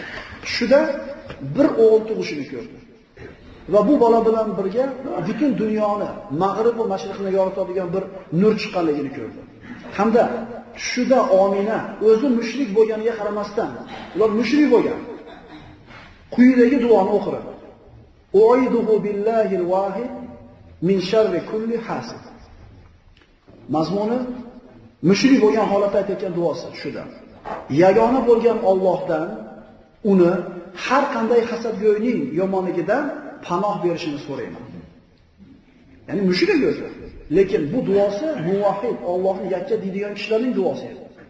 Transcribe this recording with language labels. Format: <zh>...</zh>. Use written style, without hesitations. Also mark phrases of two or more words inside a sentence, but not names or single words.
<uz>Tushida bir o'g'il tug'ishini ko'rdi. Va bu bola bilan birga butun dunyoni, mag'rib va mashriqni yoritadigan bir nur chiqqanligini ko'rdi. Hamda tushida Omina o'zi mushrik bo'lganiga qaramasdan, ular mushrik bo'lgan. Quyidagi duoni o'qiring.</uz> <ar>أعيذه بالله الواحد من شر كل حاسد.</ar> <uz>Mazmuni mushrik bo'lgan holatda aytayotgan duosi shuda. Yagona bo'lgan Allohdan uni har qanday hasadgo'yning yomonligidan panoh berishini so'rayman. Ya'ni mushrik o'zi. Lekin bu duosi muvahhid, Allohni yakka deydigan kishilarning duosi edi.</uz>